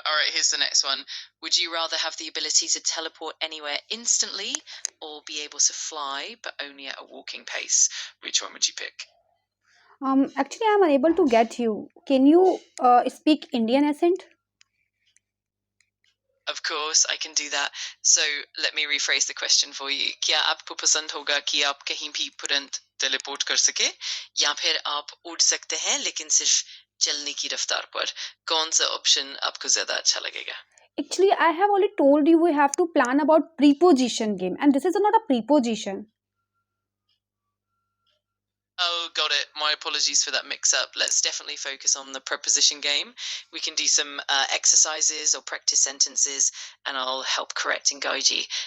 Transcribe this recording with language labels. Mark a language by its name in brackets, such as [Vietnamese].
[English] All right, here's the next one. Would you rather have the ability to teleport anywhere instantly or be able to fly but only at a walking pace? Which one would you pick? Actually, I'm unable to get you. Can you speak Indian accent? Of course, I can do that. So let me rephrase the question for you. [Hindi] क्या आपको पसंद होगा कि आप कहीं भी तुरंत teleport कर सके या फिर आप उड़ सकते हैं लेकिन सिर्फ चलने की रफ्तार पर? कौन सा ऑप्शन आपको ज्यादा अच्छा लगेगा? [English] Actually, I have already told you we have to plan about preposition game, and this is not a preposition. Oh, got it. My apologies for that mix up. Let's definitely focus on the preposition game. We can do some exercises or practice sentences, and I'll help correct and guide you.